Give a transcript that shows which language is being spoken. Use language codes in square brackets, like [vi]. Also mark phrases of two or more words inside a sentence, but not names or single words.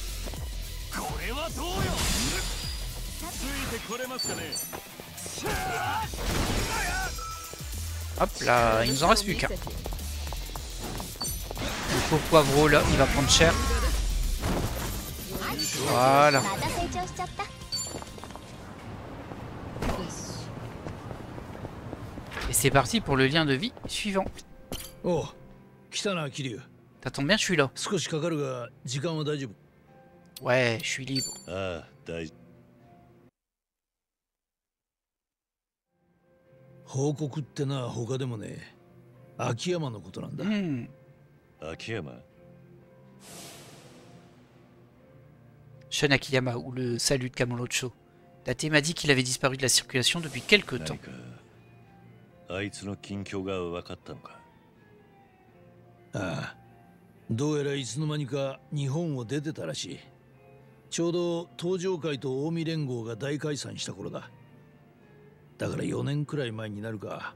[fr] Hop là, il nous en reste plus qu'un. Le pauvre poivreau là, il va prendre cher. Voilà. Et c'est parti pour le lien de vie suivant. [ja] Oh, 来たな、桐生。 [fr] Ça tombe bien, je suis là. [ja] 少しかかるが時間は大丈夫。 [fr] Ouais, je suis libre. [ja] た。ああ、大丈報告ってな、他でもね、秋山のことなんだ。 Hmm. 夫。秋山。 [fr] Shun Akiyama ou le salut de Kamurocho. Date m'a dit qu'il avait disparu de la circulation depuis quelque [ja] 何 [fr] temps. [ja] かあいつの近況が分かったのか。ああ、どうやらいつの間にか日本を出てたらしい。ちょうど東上会と近江連合が大解散した頃だ。だから4年くらい前になるか。